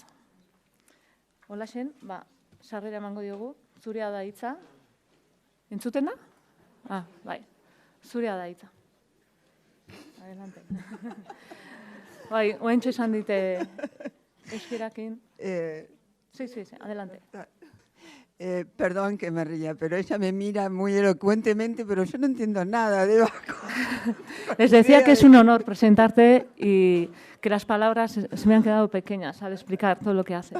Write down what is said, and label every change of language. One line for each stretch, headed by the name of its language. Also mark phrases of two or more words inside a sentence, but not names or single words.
Basque: Holaxen, sarrera emango diogu, zurea da hitza. Entzuten da? Bai, zurea da hitza.
Spanish: Adelante.
Basque: Bai, oentxe esan dite eskerakin.
Spanish: Sí, adelante. Perdón que me ría, pero ella me mira muy elocuentemente, pero yo no entiendo nada de vasco. Les decía que es un honor presentarte y que las palabras se me han quedado pequeñas al explicar todo lo que haces.